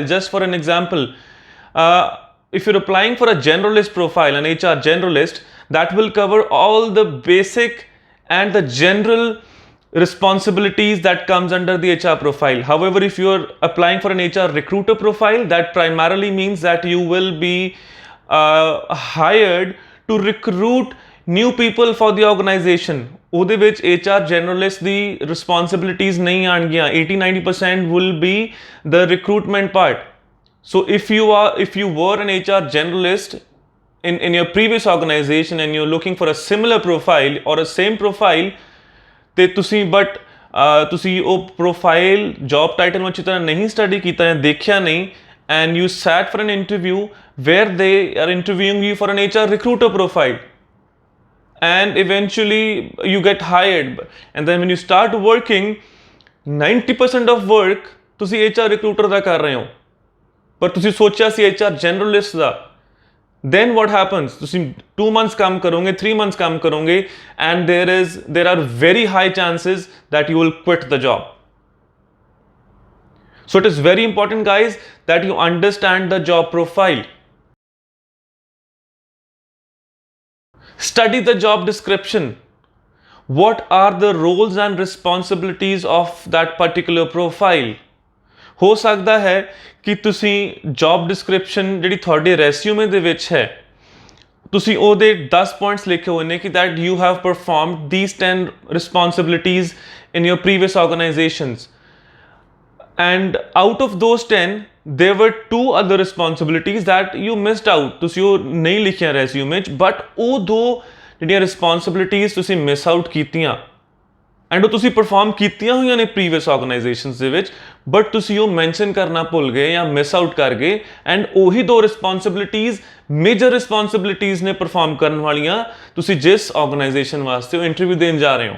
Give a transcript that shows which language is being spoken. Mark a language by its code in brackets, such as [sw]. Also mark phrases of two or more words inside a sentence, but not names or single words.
[en] Just for an example, if you're applying for a generalist profile, an HR generalist, that will cover all the basic and the general responsibilities that comes under the HR profile. However, if you are applying for an HR recruiter profile, that primarily means that you will be hired to recruit new people for the organization. [pa] ਉਹਦੇ ਵਿੱਚ [en] HR generalist [pa] ਦੀ responsibilities ਨਹੀਂ ਆਣਗੀਆਂ। [en] 80-90% will be the recruitment part. So if you were an HR generalist in your previous organization and you're looking for a similar profile or a same profile, [pa] ਤੇ ਤੁਸੀਂ ਤੁਸੀਂ ਉਹ ਪ੍ਰੋਫਾਈਲ ਜੌਬ ਟਾਈਟਲ ਨੂੰ ਅੱਛੀ ਤਰ੍ਹਾਂ ਨਹੀਂ ਸਟੱਡੀ ਕੀਤਾ ਜਾਂ ਦੇਖਿਆ ਨਹੀਂ, [en] and you sat for an interview where they are interviewing you for an HR recruiter profile, and eventually you get hired, and then when you start working 90% of work [pa] ਤੁਸੀਂ HR recruiter ਦਾ ਕਰ ਰਹੇ ਹੋ, ਪਰ ਤੁਸੀਂ ਸੋਚਿਆ ਸੀ HR generalist ਦਾ। [en] then what happens? [hi] ਤੁਸੀਂ 2 months काम करोगे, 3 months काम करोगे, [en] and there are very high chances that you will quit the job. So it is very important, guys, that you understand the job profile. Study the job description. What are the roles and responsibilities of that particular profile? [pa] ਹੋ ਸਕਦਾ ਹੈ ਕਿ ਤੁਸੀਂ ਜੌਬ ਡਿਸਕ੍ਰਿਪਸ਼ਨ ਜਿਹੜੀ ਤੁਹਾਡੇ ਰੈਸਿਊਮੇ ਦੇ ਵਿੱਚ ਹੈ, ਤੁਸੀਂ ਉਹਦੇ 10 ਪੁਆਇੰਟਸ ਲਿਖੇ ਹੋਏ ਨੇ ਕਿ [en] that you have performed these 10 responsibilities in your previous organizations, and out of those 10 there were 2 other responsibilities that you missed out. [pa] ਤੁਸੀਂ ਉਹ ਨਹੀਂ ਲਿਖਿਆ ਰੈਸਿਊਮੇ 'ਚ, ਬਟ ਉਹ 2 ਜਿਹੜੀਆਂ ਰਿਸਪੌਂਸਿਬਿਲਿਟੀਜ਼ ਤੁਸੀਂ [en] miss out [pa] ਕੀਤੀਆਂ, ਐਂਡ ਉਹ ਤੁਸੀਂ ਪਰਫਾਰਮ ਕੀਤੀਆਂ ਹੋਈਆਂ ਨੇ [en] previous organizations [pa] ਦੇ ਵਿੱਚ, ਬਟ ਤੁਸੀਂ ਉਹ ਮੈਂਸ਼ਨ ਕਰਨਾ ਭੁੱਲ ਗਏ ਜਾਂ [en] miss out [pa] ਕਰ ਗਏ, ਐਂਡ ਉਹੀ 2 [en] responsibilities major responsibilities [pa] ਨੇ ਪਰਫਾਰਮ ਕਰਨ ਵਾਲੀਆਂ, ਤੁਸੀਂ ਜਿਸ ਆਰਗੇਨਾਈਜੇਸ਼ਨ ਵਾਸਤੇ ਉਹ ਇੰਟਰਵਿਊ ਦੇਣ ਜਾ ਰਹੇ ਹੋ।